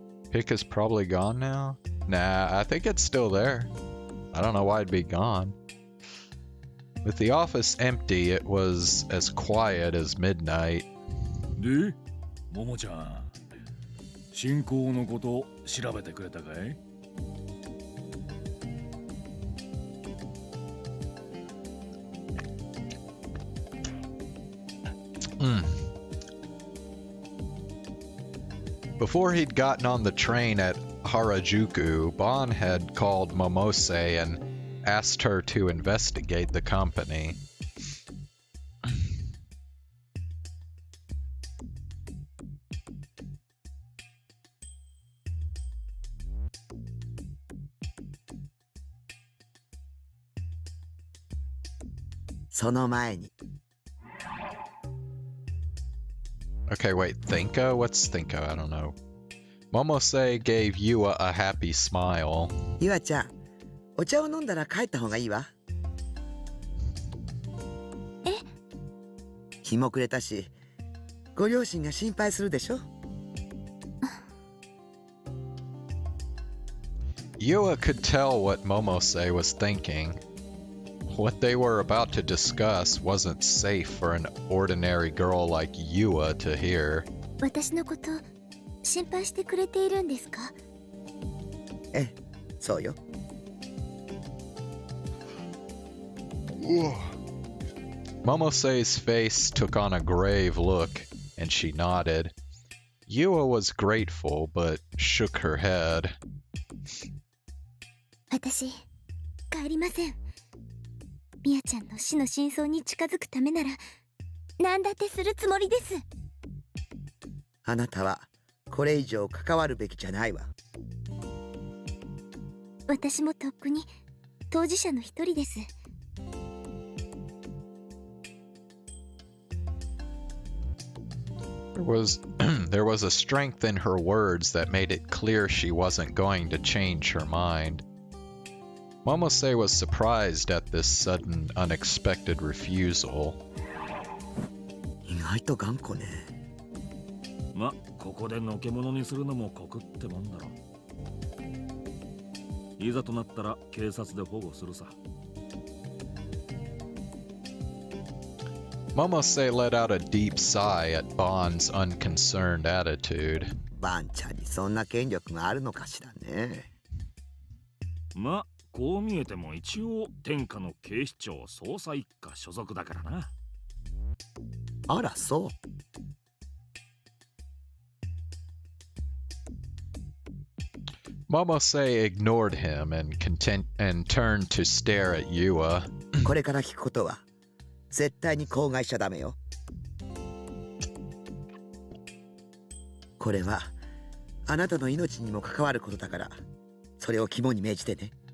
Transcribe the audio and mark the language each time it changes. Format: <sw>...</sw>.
<en>Pick is probably gone now? Nah, I think it's still there. I don't know why it'd be gone. With the office empty, it was as quiet as midnight.</en> <ja>で、ももちゃん、進行のこと調べてくれたかい？</ja> <en>Before he'd gotten on the train at Harajuku, Bon had called Momose and asked her to investigate the company. Okay, wait, Thinko? What's Thinko? I don't know. Momose gave Yua a happy smile.</en> <ja>ゆあちゃん、お茶を飲んだら帰った方がいいわ。え？日も暮れたし、ご両親が心配するでしょ。</ja> <en>Yua could tell what Momose was thinking. What they were about to discuss wasn't safe for an ordinary girl like Yua to hear.</en> <ja>私のこと心配してくれているんですか？ええ、そうよ。</ja> <en>Momose's face took on a grave look, and she nodded. Yua was grateful, but shook her head.</en> <ja>私、帰りません。ミヤちゃんの死の真相に近づくためなら、何だってするつもりです。あなたはこれ以上関わるべきじゃないわ。私もとっくに当事者の一人です。</ja> <en>There was a strength in her words that made it clear she wasn't going to change her mind. Momose was surprised at this sudden, unexpected refusal.</en> <ja>意外と頑固ね。ま、ここでのけ者にするのも酷ってもんだろ。いざとなったら警察で保護するさ。</ja> <en>Momose let out a deep sigh at Bond's unconcerned attitude.</en> <ja>バンちゃんにそんな権力があるのかしらね。ま、こう見えても一応天下の警視庁捜査一課所属だからな。あら、そう。</ja> <en>Momose ignored him and turned to stare at Yua.</en> <ja>これから聞くことは絶対に口外しちゃダメよ。これはあなたの命にも関わることだから、それを肝に銘じてね。</ja>